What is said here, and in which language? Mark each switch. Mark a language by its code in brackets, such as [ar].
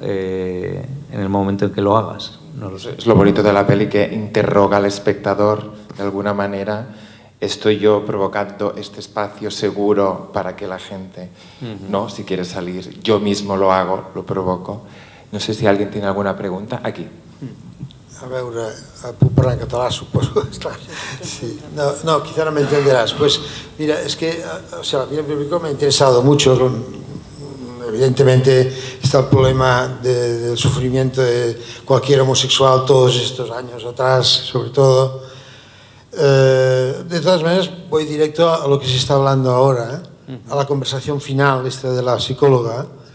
[es] En el momento en que lo hagas. No lo sé. Es lo bonito de la peli, que interroga al espectador de alguna manera. Estoy yo provocando este espacio seguro para que la gente, ¿no? Si quiere salir, yo mismo lo hago, lo provoco. No sé si alguien tiene alguna pregunta. Aquí. [ca] A veure, puc parlar en català, suposo. [es] Sí. No, quizá no me entenderás. Pues mira, es que, o sea, a mí el público me ha interesado mucho. Evidentemente está el problema del sufrimiento de cualquier homosexual todos estos años atrás, sobre todo. De todas maneras, voy directo a lo que se está hablando ahora, a la conversación final esta de la psicóloga.